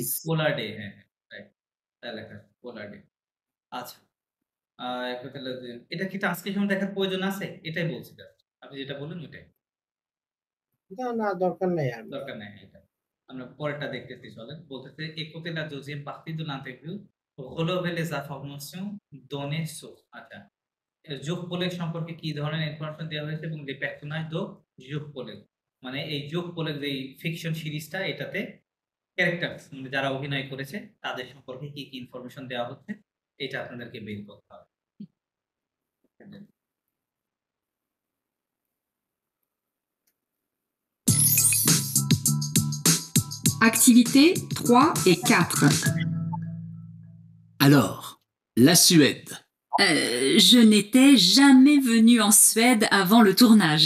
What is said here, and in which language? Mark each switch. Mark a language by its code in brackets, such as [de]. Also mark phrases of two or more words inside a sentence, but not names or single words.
[en] polar day, [bn] হ্যাঁ, রাইট, তাই লেখা আছে [en] polar day. [bn] আচ্ছা, এটা কি ট্রান্সক্রিপশন দেখার প্রয়োজন আছে? এটাই বলছি, আপনি যেটা বললেন ওইটাই। না, দরকার নাই, আর দরকার নাই এটা। আমরা পরেরটা দেখতেছি, চলেন। [fr] বলতেছে écoutez la deuxième partie de l'interview, relevez les informations données sur। [bn] আচ্ছা, যোগ পোলের সম্পর্কে কি ধরনের ইনফরমেশন দেওয়া হয়েছে এবং যে [fr] personnages de [bn] যোগ পোলের, মানে এই যোগ পোলের যে ফিকশন সিরিজটা, এটাতে ক্যারেক্টার মানে যারা অভিনয় করেছে তাদের সম্পর্কে কি কি ইনফরমেশন দেওয়া হচ্ছে, এটা আপনাদেরকে বের করতে হবে। [fr] Activités 3 et 4. Alors, la Suède. Je n'étais jamais venue en Suède avant le tournage.